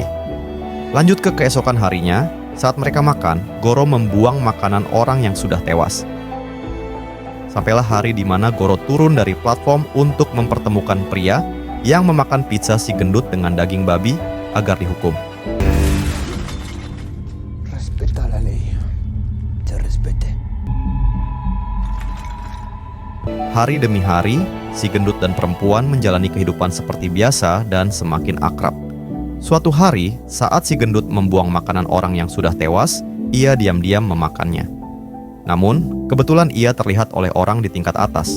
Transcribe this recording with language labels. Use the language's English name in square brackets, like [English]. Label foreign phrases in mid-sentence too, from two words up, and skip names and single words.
[Indonesian] Lanjut ke keesokan harinya, saat mereka makan, Goro membuang makanan orang yang sudah tewas. Sampailah hari di mana Goro turun dari platform untuk mempertemukan pria yang memakan pizza si gendut dengan daging babi agar dihukum. [Spanish] La ley se respete. [Indonesian] Hari demi hari, si gendut dan perempuan menjalani kehidupan seperti biasa dan semakin akrab. Suatu hari, saat si gendut membuang makanan orang yang sudah tewas, ia diam-diam memakannya. Namun, kebetulan ia terlihat oleh orang di tingkat atas.